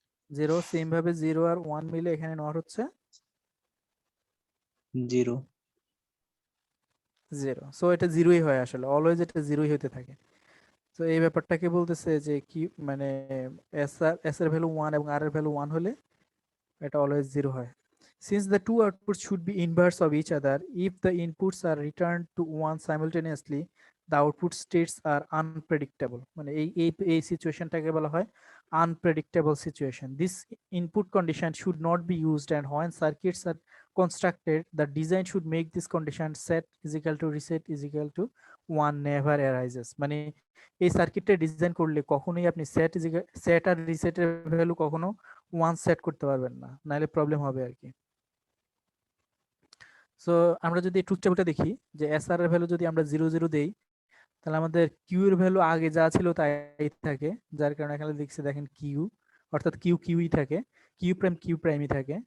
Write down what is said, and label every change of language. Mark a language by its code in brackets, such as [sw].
[bn] 0। Same ভাবে 0 আর 1 মিলে এখানে নর হচ্ছে 0 0। সো এটা 0ই হয়, আসলে অলওয়েজ এটা 0ই হতে থাকে। তো এই ব্যাপারটাকে বলতেছে যে কি, মানে এস এর ভ্যালু 1 এবং আর এর ভ্যালু 1 হলে এটা অলওয়েজ 0 হয়। [en] Since the two outputs should be inverse of each other, if the inputs are returned to 1 simultaneously, the output states are unpredictable. [bn] মানে এই সিচুয়েশনটাকে বলা হয় [en] unpredictable situation. This input condition should not be used, and when circuits are constructed, the design should make this condition set is equal to reset is equal to 1 never arises. [bn] মানে এই সার্কিটটা design করলে কখনোই আপনি set আর রিসেটের value কখনো 1 set করতে পারবেন না, নাহলে প্রবলেম হবে আর কি। সো আমরা যদি ট্রুথ টেবিলটা দেখি যে এস আর এর ভ্যালু যদি আমরা 0 0 দেই, তাহলে আমাদের কিউ এর ভ্যালু আগে যা ছিল তাই থাকে, যার কারণে এখানে লিখছে দেখেন কিউ, অর্থাৎ কিউই থাকে, কিউ প্রাইমই থাকে।